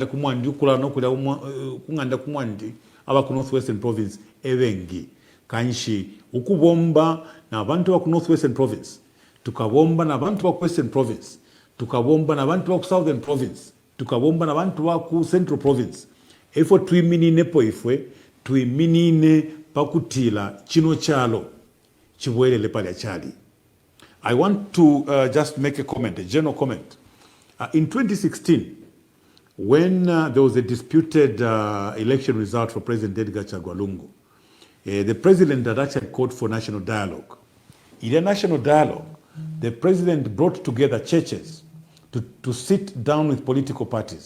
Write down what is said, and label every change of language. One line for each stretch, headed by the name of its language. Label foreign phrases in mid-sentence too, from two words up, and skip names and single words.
Bemba: kumwandi ukula nokula kunganda kumwandi aba ku northwestern province ebengi kanshi ukubomba na abantu ba ku northwestern province tukabomba na abantu ba ku western province tukabomba na abantu ba ku southern province tukabomba na abantu ba ku central province efo tuiminine po ifwe tuiminine pakutila chino chalo chibwelele pale chali.
English: I want to just make a comment, a general comment. In 2016, when there was a disputed election result for President Edgar Chagwa Lungu, the president had actually called for national dialogue. In a national dialogue, the president brought together churches to sit down with political parties.